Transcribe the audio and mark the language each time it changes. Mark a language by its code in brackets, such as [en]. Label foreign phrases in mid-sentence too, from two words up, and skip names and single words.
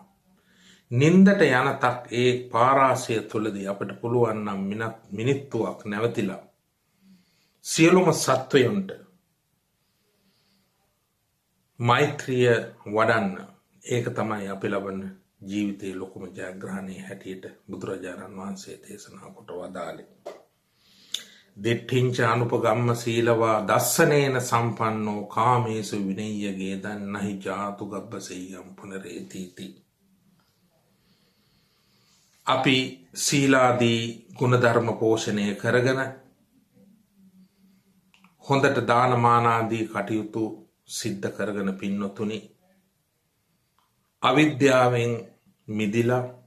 [si] නින්දට යනතක් ඒ පාරාසය තුළදී අපිට පුළුවන් නම් මිනිත්තුවක් නැවතිලා සියලුම සත්වයන්ට මෛත්‍රිය වඩන්න ඒක තමයි අපි ලබන ජීවිතයේ ලොකුම ජයග්‍රහණයේ හැටියට බුදුරජාණන් වහන්සේ දේශනා කොට වදාළේ. [pi] දිට්ඨිංච අනුපගම්ම සීලවා දස්සනේන සම්පන්නෝ කාමේසු විනය්‍යගේ දන්නහි ජාතු ගබ්බසෙය්‍යම් පුනරේතිති. [si] අපි සීලාදී ගුණධර්ම පෝෂණය කරගෙන හොඳට දානමානාදී කටයුතු සිද්ධ කරගෙන පින්නතුනි අවිද්‍යාවෙන් මිදිලා